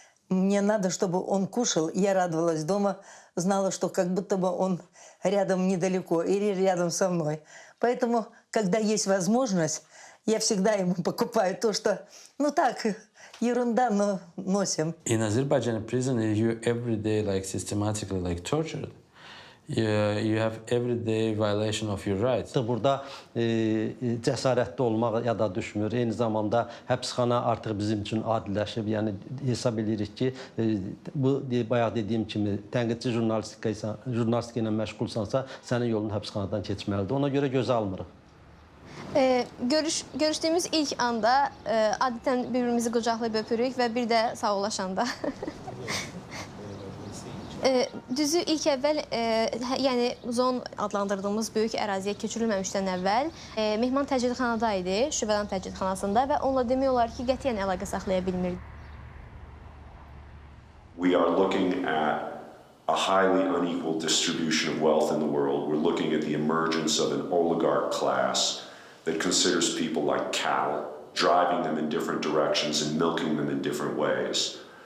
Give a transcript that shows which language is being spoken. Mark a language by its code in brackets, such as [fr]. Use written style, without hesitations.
[ru] Мне надо, чтобы он кушал. Я радовалась дома, знала, что как будто бы он рядом недалеко или рядом со мной. Поэтому, когда есть возможность, я всегда ему покупаю то, что, ну так, ерунда, но носим. [en] In Azerbaijan prison, you every day systematically tortured. You have everyday violation of your rights. [az] Burada cəsarətli olmaq yada düşmür. Eyni zamanda həbsxana artıq bizim üçün adiləşib. Yəni hesab edirik ki, bu bayaq dediyim kimi tənqidçi jurnalistika ilə məşğulsansa, sənin yolun həbsxanadan keçməlidir. Ona görə gözə almırıq. Görüşdüyümüz ilk anda adətən bir-birimizi qucaqlayıb öpürük və bir də sağollaşanda. Düzü ilk əvvəl, yəni zon adlandırdığımız böyük əraziyə köçürülməmişdən əvvəl mehman təcridxanada idi, şübhədan təcridxanasında və onunla demək olar ki, qətiyyən əlaqə saxlaya bilmirdi. [en] We are looking at a highly unequal distribution of wealth in the world. We're looking at the emergence of an oligarch class that considers people like cattle, driving them in different directions and milking them in different ways.